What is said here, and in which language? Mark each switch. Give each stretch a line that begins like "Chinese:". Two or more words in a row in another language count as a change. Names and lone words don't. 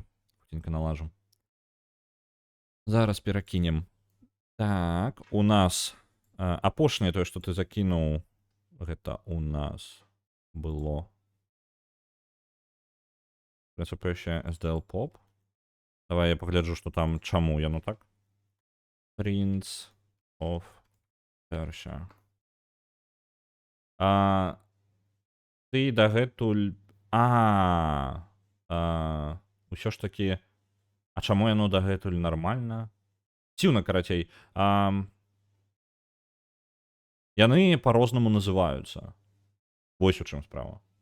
Belarusian: Хутенька налажу. Зараз перакінем. Так, у нас апошняе тое, што ты закінуў, гэта у нас было Prince of Persia SDL Pop. Давай я пагляджу, што там чаму яно так. Prince of Persia. Ты дагэтуль... Усё ж такі... А чаму яно дагэтуль нармальна? Дзіўна, карацей. Яны па-рознаму называюцца. Вось у чым справа.